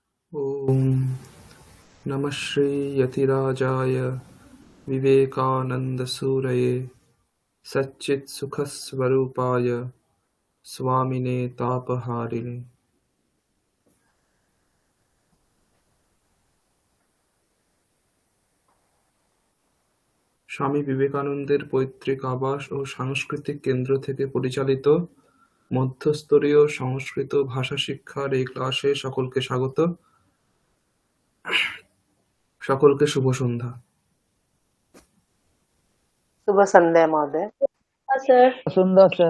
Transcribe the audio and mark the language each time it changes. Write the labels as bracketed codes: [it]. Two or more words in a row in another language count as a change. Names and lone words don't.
[sa] ॐ नमः श्रीयतिराजाय विवेकानन्दसूरये सच्चित्सुखस्वरूपाय स्वामिने तापहारिणे। [bn] স্বামী বিবেকানন্দের পৈতৃক আবাস ও সাংস্কৃতিক কেন্দ্র থেকে পরিচালিত মধ্যস্তরীয় সংস্কৃত ভাষা শিক্ষার এই ক্লাসে সকলকে স্বাগত। সকলকে শুভ সন্ধ্যা। [sa] शुभ संध्या महोदय। सर सुंदर सर